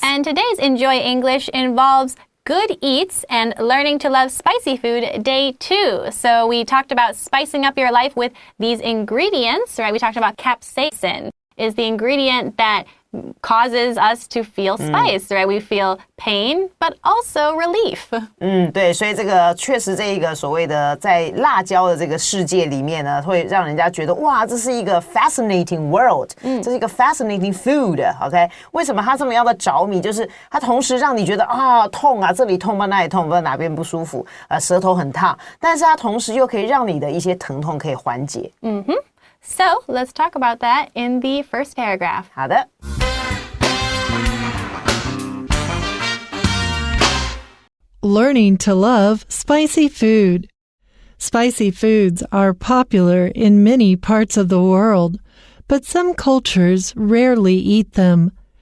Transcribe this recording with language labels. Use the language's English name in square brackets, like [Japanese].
[English] And today's Enjoy English involves good eats and learning to love spicy food day 2. So we talked about spicing up your life with these ingredients, right? We talked about capsaicin is the ingredient that causes us to feel spice, right? We feel pain, but also relief. [Chinese] 对，所以这个确实这一个所谓的在辣椒的这个世界里面呢，会让人家觉得哇，这是一个 [English] fascinating world， [Chinese] 这是一个 [English] fascinating food， [Chinese] OK？为什么它这么样的着迷？就是它同时让你觉得啊痛啊，这里痛吧，那里痛吧，哪边不舒服，舌头很烫，但是它同时又可以让你的一些疼痛可以缓解。 [English] So let's talk about that in the first paragraph. [Chinese] 好的。 [English] Learning to love spicy food. Spicy foods are popular in many parts of the world, but some cultures rarely eat them.